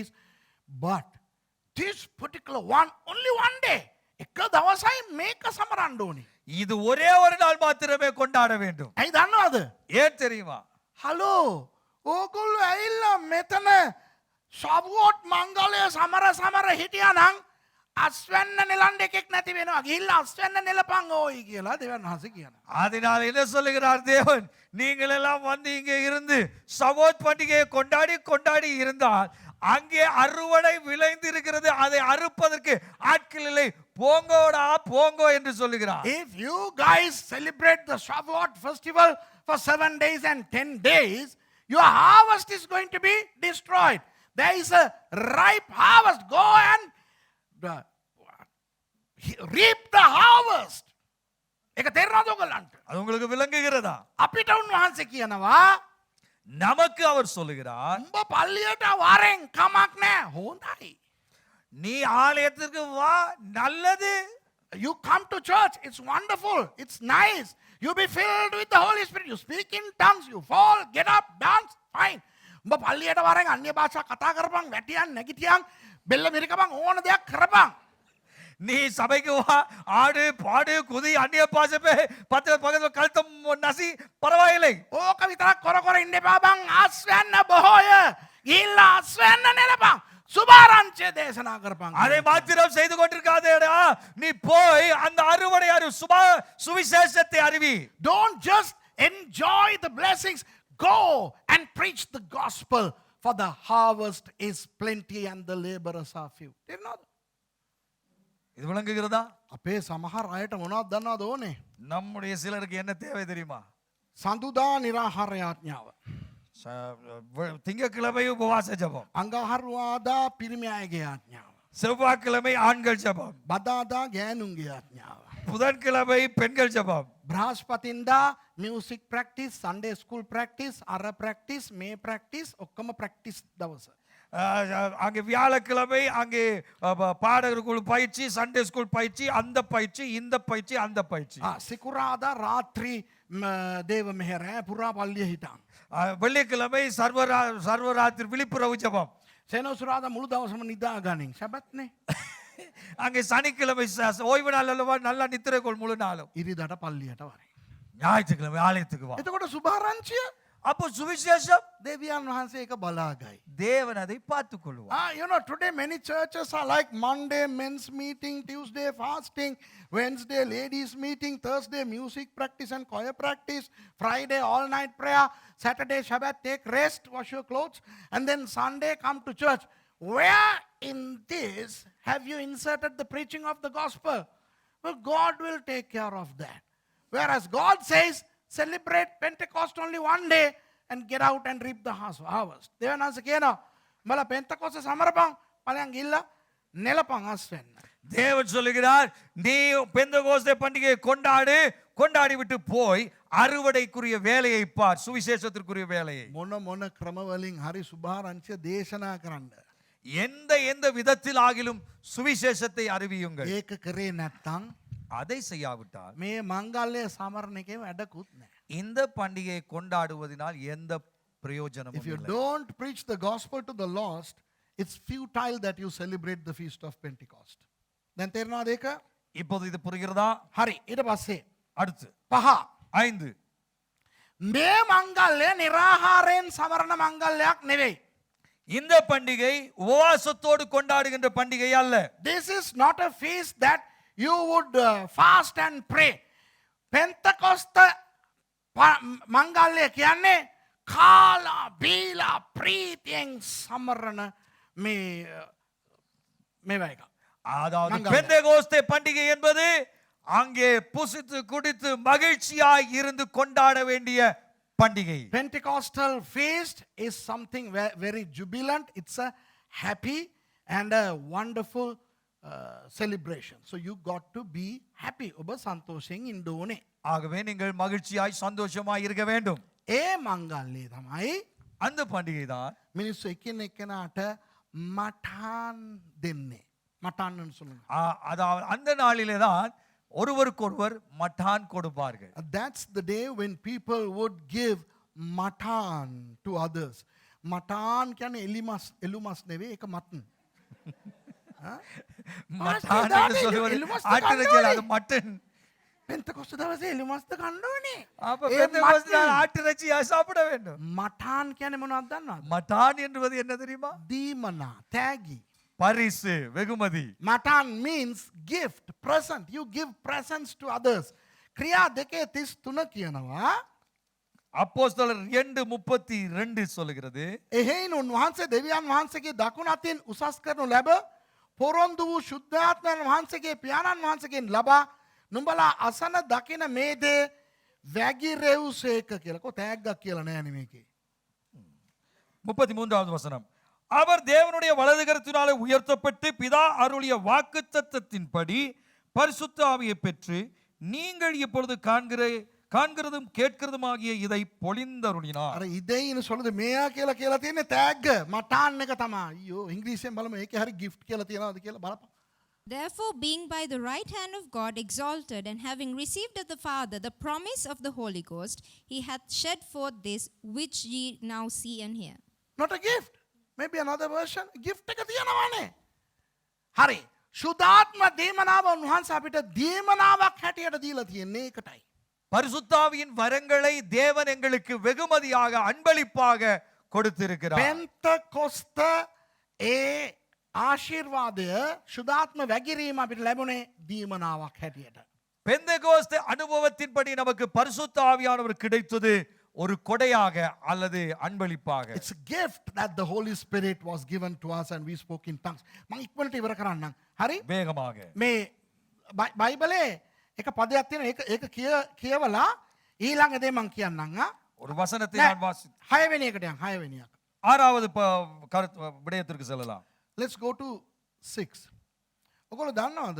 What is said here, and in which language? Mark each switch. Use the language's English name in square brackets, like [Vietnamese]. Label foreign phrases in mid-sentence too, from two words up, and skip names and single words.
[English] But this particular one, only one day. [Sinhala] එක දවසයි මේක සමරන්න ඕනේ. [Tamil] இது ஒரே ஒரு நாள் மாத்திரமே கொண்டாட வேண்டும். [Sinhala] ඇයි දන්නවද? [Tamil] ஏன் தெரியுமா? [Sinhala] හලෝ ඕගොල්ලෝ ඇවිල්ලා මෙතන ශවෝත් මංගලය සමර හිටියා නම් අස්වැන්න නෙලන්න එකෙක් නැති වෙනවා. ගිහිල්ලා අස්වැන්න නෙලපන් ඕයි කියලා දෙවියන් වහන්සේ කියනවා. [Tamil] அதனால் என்ன சொல்லுகிறார் தேவன்? நீங்கள் எல்லாம் வந்து இங்கே இருந்து சவோத் பண்டிகையை கொண்டாடி இருந்தால் அங்கே அறுவடை விளைந்து இருக்கிறது. அதை அறுப்பதற்கு ஆட்கள் இல்லை. போங்கோ என்று சொல்லுகிறார். [English] If you guys celebrate the Shavuot festival for 7 days and 10 days, your harvest is going to be destroyed. There is a ripe harvest. Go and reap the harvest. [Sinhala] ඒක තේරෙනවද ඔයගලන්ට? [Tamil] அது உங்களுக்கு விளங்குகிறதா? [Sinhala] අපිට උන්වහන්සේ කියනවා [Tamil] நமக்கு அவர் சொல்லுகிறார் [Sinhala] උඹ පල්ලියට වරෙන් කමක් නැහැ. හොඳයි. [Tamil] நீ ஆலயத்திற்கு வா, நல்லது. [English] You come to church, it's wonderful, it's nice. You be filled with the Holy Spirit. You speak in tongues, you fall, get up, dance, fine. [Sinhala] උඹ පල්ලියට වරෙන් අන්‍ය භාෂා කතා කරපන්, වැටියන් නැගිටියන්, බෙල්ල මිරිකපන්, ඕන දෙයක් කරපන්. [Tamil] நீ சபைக்கு வா, ஆடு பாடு குதி அந்நிய பாஷை பக்கத்துல கழுத்தம் நசி பரவாயில்லை. [Sinhala] ඕක විතරක් කර ඉන්න එපා බං. අස්වැන්න බොහෝය. ගිහිල්ලා අස්වැන්න නෙලපන්. සුභාරංචිය දේශනා කරපන්. [Tamil] அதை மாத்திரம் செய்து கொண்டிருக்காதேடா, நீ போய் அந்த அறுவடை சுவிசேஷத்தை அறிவி. [English] Don't just enjoy the blessings. Go and preach the gospel, for the harvest is plenty and the laborers are few. [Sinhala] තේරෙනවද? [Tamil] இது விளங்குகிறதா? [Sinhala] අපේ සමහර අයට මොනවද දන්නවද ඕනේ? [Tamil] நம்முடைய சிலருக்கு என்ன தேவை தெரியுமா? [Sinhala] සඳුදා නිරාහාර යාඥාව. [Tamil] திங்கட்கிழமை உபவாச ஜெபம், [Sinhala] අඟහරුවාදා පිරිමි අයගේ යාඥාව. [Tamil] செவ்வாய்க்கிழமை ஆண்கள் ஜெபம், [Sinhala] බදාදා ගෑනුන්ගේ යාඥාව. [Tamil] புதன்கிழமை பெண்கள் ஜெபம், [Sinhala] බ්‍රහස්පතින්දා [English] music practice, Sunday school practice, [Sinhala] අර ප්‍රැක්ටිස්, මේ ප්‍රැක්ටිස් ඔක්කොම ප්‍රැක්ටිස් දවස. [Tamil] அங்கே வியாழக்கிழமை அங்கே பாடகர்கள் பயிற்சி, [English] Sunday school [Tamil] பயிற்சி, அந்த பயிற்சி, இந்த பயிற்சி, அந்த பயிற்சி. [Sinhala] සිකුරාදා රාත්‍රී දේව මෙහෙර පුරා පල්ලිය හිටන්. [Tamil] வெள்ளிக்கிழமை சர்வராத்திரி விழிப்புணர்வு ஜெபம். [Sinhala] සෙනසුරාදා මුළු දවසම නිදා ගනින්. සැබත්නේ. [Tamil] அங்கே சனிக்கிழமை ஓய்வு நாள் அல்லவா, நல்லா நித்திரை கொள் முழு நாளும். [Sinhala] ඉරිදට පල්ලියට වරේ. [Tamil] ஞாயிற்றுக்கிழமை ஆலயத்துக்கு வா. [Sinhala] එතකොට සුභාරංචිය [Tamil] அப்போ சுவிசேஷம் [Sinhala] දෙවියන් වහන්සේ එක බලාගයි. [Tamil] தேவன் அதை பார்த்துக் கொள்வார். [English] You know, today many churches are like Monday men's meeting, Tuesday fasting, Wednesday ladies meeting, Thursday music practice and choir practice, Friday all night prayer, Saturday Shabbat take rest, wash your clothes, and then Sunday come to church. Where in this have you inserted the preaching of the gospel? Well, God will take care of that. Whereas God says, celebrate Pentecost only one day and get out and reap the harvest. [Sinhala] දෙවනන්ස කියනවා මල පෙන්තකොස්ත සමරපන් පලයන් ගිල්ල නෙලපන් අස්වෙන්න. [Tamil] தேவன் சொல்லுகிறார், நீ பெந்தகோஸ்தே பண்டிகையை கொண்டாடி விட்டு போய் அறுவடைக்குரிய வேலையை பார், சுவிசேஷத்திற்குரிய வேலையை. [Sinhala] මොන ක්‍රමවලින් හරි සුභාරංචිය දේශනා කරන්න. [Tamil] எந்த விதத்தில் ஆகிலும் சுவிசேஷத்தை அறிவியுங்கள். [Sinhala] ඒක කරේ නැත්තම් [Tamil] அதை செய்யாவிட்டால் [Sinhala] මේ මංගල්‍ය සමරණ එකේ වැඩකුත් නැහැ. [Tamil] இந்த பண்டிகையை கொண்டாடுவதனால் எந்த பிரயோஜனமும் [English] If you [Tamil] இல்லை. [English] don't preach the gospel to the lost, it's futile that you celebrate the feast of Pentecost. [Sinhala] දැන් තේරෙනවද ඒක? [Tamil] இப்போது இது புரிகிறதா? [Sinhala] හරි. ඊට පස්සේ [Tamil] அடுத்து 5. 5. [Sinhala] මේ මංගල්‍ය निराහාරයෙන් සමරණ මංගල්‍යයක් නෙවෙයි. [Tamil] இந்த பண்டிகை உபவாசத்தோடு கொண்டாடுகின்ற பண்டிகை அல்ல. [English] This is not a feast that you would fast and pray. [Sinhala] Pentecost මංගල්‍ය කියන්නේ කාලා බීලා ප්‍රීතියෙන් සමරණ මේවා එක. [Tamil] அதாவது மங்கள. பெந்தேகோஸ்தே பண்டிகை என்பது அங்கே புசித்து குடித்து மகிழ்ச்சியாய் இருந்து கொண்டாட வேண்டிய பண்டிகை. [English] Pentecostal feast is something very jubilant. It's a happy and a wonderful celebration. So you got to be happy. [Sinhala] ඔබ සන්තෝෂයෙන් ඉන්න ඕනේ. [Tamil] ஆகவே நீங்கள் மகிழ்ச்சியாய் சந்தோஷமாய் இருக்க வேண்டும். [Sinhala] ඒ මංගල්‍යය තමයි [Tamil] அந்த பண்டிகை தான் [Sinhala] මිනිස්සු එකින් එක්කෙනාට මටාන් දෙන්නේ. [Tamil] මටාන් சொல்லுங்க. அதாவது அந்த நாளிலே தான் ஒருவருக்கொருவர் மட்டான் கொடுப்பார்கள். [English] That's the day when people would give matan to others. [Sinhala] Matan කියන්නේ එළුමස් නෙවෙයි, ඒක මටන්. [Tamil] மட்டான் என்று சொல்வது ஆட்டிறைச்சி, அது மட்டன். [Sinhala] පෙන්තකොස්ත දවසේ එළුමස්ද කන්න ඕනේ. [Tamil] அப்ப பெந்தேகோஸ்தே நாள் ஆட்டிறைச்சி சாப்பிட வேண்டும். [Sinhala] මටාන් කියන්නේ මොනවද දන්නවද? [Tamil] மட்டான் என்பது என்ன தெரியுமா? [Sinhala] දීමනා, තෑගි. [Tamil] பரிசு, வெகுமதி. [English] Matan means gift, present. You give presents to others. [Sinhala] ක්‍රියා 2:33 කියනවා. [Tamil] அப்போஸ்தலர் 2:32 சொல்லுகிறது. [Sinhala] එහෙයින් උන්වහන්සේ දෙවියන් වහන්සේගේ දකුණු අතින් උසස් කරනු ලැබ පොරොන්දු වූ ශුද්ධාත්මයන් වහන්සේගේ පියාණන් වහන්සේගෙන් ලබා නුඹලා අසන දකින මේ දේ වැගිරෙව්සේක කියලා. කො තෑග්ගක් කියලා නෑනේ මේකේ. [Tamil] 33வது வசனம். அவர் தேவனுடைய வலது கரத்தினாலே உயர்த்தப்பட்டு பிதா அருளிய வாக்குத்தத்தத்தின்படி பரிசுத்த ஆவியை பெற்று நீங்கள் இப்பொழுது காண்கிறதும் கேட்கிறதுமாகிய இதை பொழிந்தருளினார். [Sinhala] අර ඉදෙයින සොලද මෙයා කියලා තියෙන්නේ තෑග්ග මටාන් එක තමයි. අයියෝ ඉංග්‍රීසියෙන් බලමු ඒකේ හරි gift කියලා තියනවාද කියලා බලපන්. [English] Therefore, being by the right hand of God exalted, and having received of the Father the promise of the Holy Ghost, he hath shed forth this which ye now see and hear. Not a gift. Maybe another version. [Sinhala] Gift එක තියනවානේ. හරි. ශුද්ධාත්ම දීමනාව උන්වහන්සේ අපිට දීමනාවක් හැටියට දීලා තියෙන්නේ ඒකටයි. [Tamil] பரிசுத்தாவியின் வரங்களை தேவன் எங்களுக்கு வெகுமதியாக அன்பளிப்பாக கொடுத்திருக்கிறார். [Sinhala] Pentecost ඒ ආශිර්වාදය ශුදාත්ම වැගිරීම අපිට ලැබුණේ දීමනාවක් හැටියට. [Tamil] பெந்தெகோஸ்தே அனுபவத்தின்படி நமக்கு பரிசுத்த ஆவியானவர் கிடைத்தது ஒரு கொடையாக அல்லது அன்பளிப்பாக. [English] It's a gift that the Holy Spirit was given to us and we spoke in tongues. [Sinhala] මම ඉක්මනට ඉවර කරන්නම්. හරි? [Tamil] வேகமாக. [Sinhala] මේ බයිබලේ එක පදයක් තියෙනවා. ඒක කියවලා ඊළඟ දේ මම කියන්නම්. [Tamil] ஒரு வசனத்தை நான் வாசி [Sinhala] 6 වෙනි එකට යන්න. 6 වෙනි එක. [Tamil] ஆறாவது விடயத்திற்கு செல்லலாம். [English] Let's go to 6. [Sinhala] ඔයගොල්ලෝ දන්නවද?